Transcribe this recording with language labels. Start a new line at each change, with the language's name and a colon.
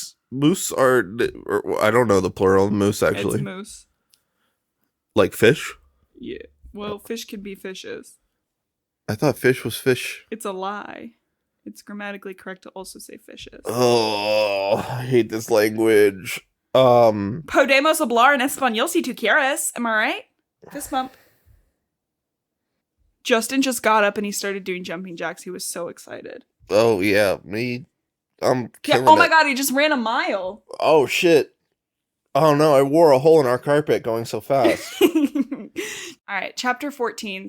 English: Moose are, or I don't know the plural of moose, actually. It's moose. Like fish? Yeah. Well, fish could be fishes. I thought fish was fish. It's a lie. It's grammatically correct to also say fishes. Oh, I hate this language.
Spanish: Podemos hablar en español si tú quieres.
English: Am I right? Fist bump. Justin just got up and he started doing jumping jacks. He was so excited. Oh, yeah. Me. I'm killing Yeah. Oh my it. God, he just ran a mile. Oh, shit. Oh, no. I wore a hole in our carpet going so fast. All right, chapter 14.